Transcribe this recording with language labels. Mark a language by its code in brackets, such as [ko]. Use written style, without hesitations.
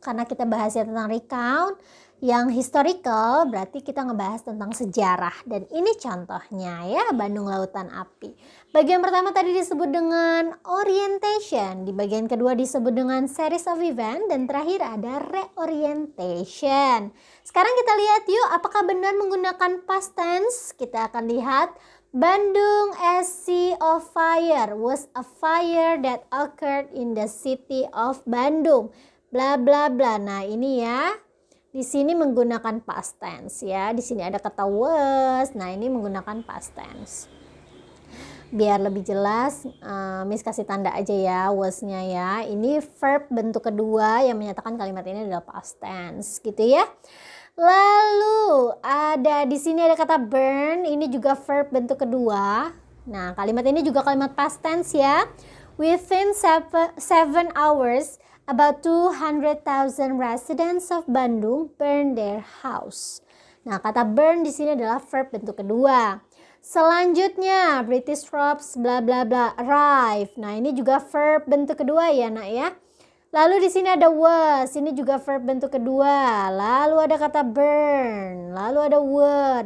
[id] Karena kita bahasnya tentang recount yang historical, berarti kita ngebahas tentang sejarah. Dan ini contohnya ya, Bandung Lautan Api. Bagian pertama tadi disebut dengan orientation, di bagian kedua disebut dengan series of event, dan terakhir ada reorientation. Sekarang kita lihat yuk, apakah benar menggunakan past tense? Kita akan lihat. [en] Bandung as sea of fire was a fire that occurred in the city of Bandung. [id] Bla bla bla. Nah ini ya. Di sini menggunakan past tense ya. Di sini ada kata was. Nah, ini menggunakan past tense. Biar lebih jelas, Miss kasih tanda aja ya was-nya ya. Ini verb bentuk kedua yang menyatakan kalimat ini adalah past tense gitu ya. Lalu ada di sini ada kata burn. Ini juga verb bentuk kedua. Nah, kalimat ini juga kalimat past tense ya. [en] Within 7 hours, about 200,000 residents of Bandung burn their house. [id] Nah, kata burn di sini adalah verb bentuk kedua. Selanjutnya, [en] British troops bla bla bla arrive. [id] Nah, ini juga verb bentuk kedua ya, Nak ya. Lalu di sini ada was, ini juga verb bentuk kedua. Lalu ada kata burn, lalu ada were.